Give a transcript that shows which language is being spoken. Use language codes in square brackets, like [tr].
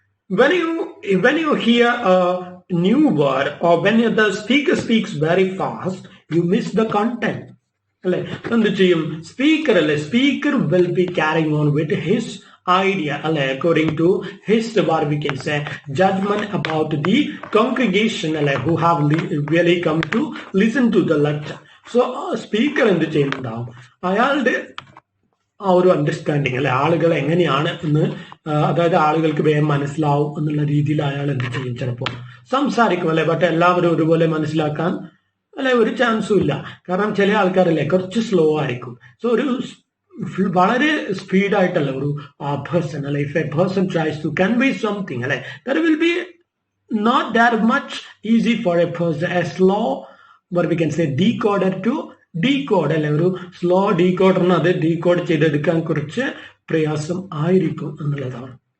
[en] When you hear a new word or when the speaker speaks very fast, you miss the content. [ml] അല്ലെ എന്ത് ചെയ്യും, [en] Speaker അല്ലെ, speaker will be carrying on with his idea, according to his, what we can say, judgment about the congregation who have really come to listen to the lecture. [ml] So speaker എന്ത് ചെയ്യുന്നുണ്ടാവും, അയാളുടെ ആ ഒരു understanding ആളുകൾ എങ്ങനെയാണ് എന്ന്, അതായത് ആളുകൾക്ക് വേഗം മനസ്സിലാവും എന്നുള്ള രീതിയിൽ അയാൾ എന്ത് ചെയ്യും, ചിലപ്പോൾ സംസാരിക്കും ബട്ട് എല്ലാവരും ഒരുപോലെ മനസ്സിലാക്കാൻ ഒരു ചാൻസും ഇല്ല. കാരണം ചില ആൾക്കാരല്ലേ കുറച്ച് സ്ലോ ആയിരിക്കും. സോ ഒരു വളരെ സ്പീഡായിട്ടല്ല ഒരു person [en] if a person tries to convey something that will be not that much easy for a person, a slow, what we can say, decoder to decode, [ml] ഒരു സ്ലോ ഡീകോഡറിന് അത് ഡീകോഡ് ചെയ്തെടുക്കാൻ കുറച്ച് പ്രയാസം ആയിരിക്കും എന്നുള്ളതാണ്.